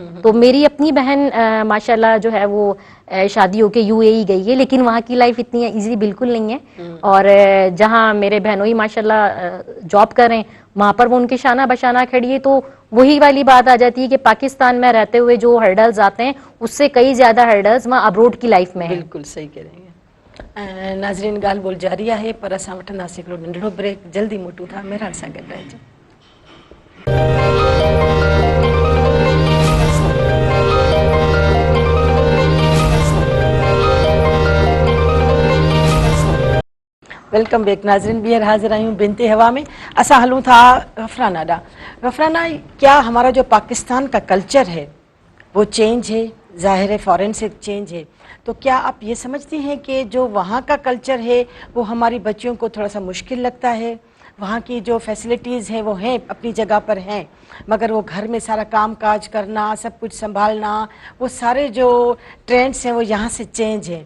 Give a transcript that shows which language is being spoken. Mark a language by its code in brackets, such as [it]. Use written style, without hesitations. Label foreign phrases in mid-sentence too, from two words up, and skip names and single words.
[ur] تو میری اپنی بہن ماشاءاللہ جو ہے وہ شادی ہو کے UAE گئی ہے, لیکن وہاں کی لائف اتنی ایزی بالکل نہیں ہے. اور جہاں میرے بہنوئی ماشاءاللہ جاب کر رہے ہیں وہاں پر وہ ان کے شانہ بشانہ کھڑی ہے. تو وہی والی بات آ جاتی ہے کہ پاکستان میں رہتے ہوئے جو ہرڈلز آتے ہیں اس سے کئی زیادہ ہرڈلز وہاں ابروڈ کی لائف میں ہیں. بالکل صحیح کہہ رہے ہیں. [sd] ناظرین ॻाल्हि ॿोल जारी आहे पर असां वठंदासीं हिकिड़ो नंढिड़ो ब्रेक, जल्दी मोटूं था, मेहरान सां गॾु रहिजो. [en] welcome back [sd] नाजरीन, ॿीहर हाजिर आहियूं बिनते हवा में. असां हलूं था गफराना ॾांहुं. गफराना, [ur] کیا ہمارا جو پاکستان کا کلچر ہے وہ چینج ہے، ظاہر ہے فارن سے چینج ہے، تو کیا آپ یہ سمجھتی ہیں کہ جو وہاں کا کلچر ہے وہ ہماری بچیوں کو تھوڑا سا مشکل لگتا ہے? وہاں کی جو فیسلیٹیز ہیں وہ ہیں، اپنی جگہ پر ہیں، مگر وہ گھر میں سارا کام کاج کرنا، سب کچھ سنبھالنا، وہ سارے جو ٹرینڈز ہیں وہ یہاں سے چینج ہیں.